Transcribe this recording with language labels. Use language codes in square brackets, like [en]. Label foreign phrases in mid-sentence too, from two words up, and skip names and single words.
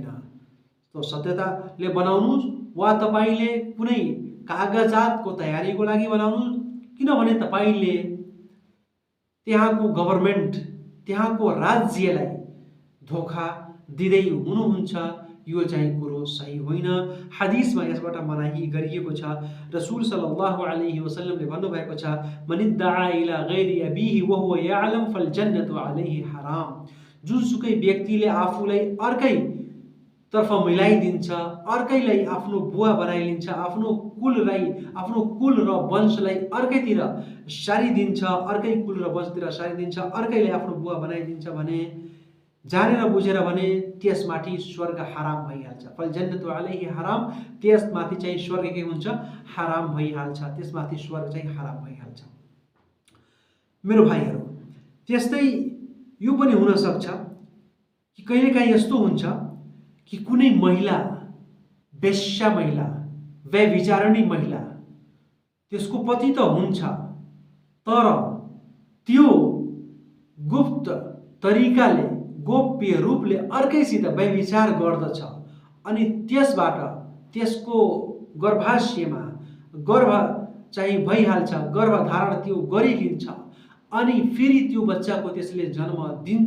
[ne] तो सत्यताले बनाउनुहोस् वा तपाईले कुनै कागजातको तयारीको लागि बनाउनुहोस्, किनभने तपाईले त्यहाँको गभर्नमेन्ट, त्यहाँको राज्यलाई धोखा दिँदै हुनुहुन्छ, यो चाहिँ कुरो सही होइन। हदीसमा यसबाट मनाही गरिएको छ। [ar] رسول صلى الله عليه وسلم [ne] भन्नुभएको छ, [ar] من ادعى إلى غير أبيه وهو يعلم فالجنة عليه حرام. [ne] जुनसुकै व्यक्तिले आफूलाई अर्कै तर्फ मिलाइदिन्छ, अर्कैलाई आफ्नो बुवा बनाइलिन्छ, आफ्नो कुल र वंशलाई अर्कैतिर सारिदिन्छ, अर्कै कुल र वंशतिर सारिदिन्छ, अर्कैलाई आफ्नो बुवा बनाइदिन्छ भने, जानेर बुझेर भने त्यसमाथि स्वर्ग हराम भइहाल्छ। [ar] فالجنة عليه حرام, [ne] त्यसमाथि चाहिँ स्वर्ग के हुन्छ? हराम भइहाल्छ, त्यसमाथि स्वर्ग चाहिँ हराम भइहाल्छ। मेरो भाइहरू, त्यस्तै यो पनि हुन सक्छ कि कहिलेकाहीँ यस्तो हुन्छ कि कुनै महिला, वेश्या महिला, व्यभिचारिणी महिला, त्यसको पति त हुन्छ तर त्यो गुप्त तरिकाले, गोप्य रूपले अर्कैसित व्यभिचार गर्दछ अनि त्यसबाट त्यसको गर्भाशयमा गर्भ चाहिँ भइहाल्छ, गर्भधारण त्यो गरिलिन्छ अनि फेरि त्यो बच्चाको त्यसले जन्म दिन्छ।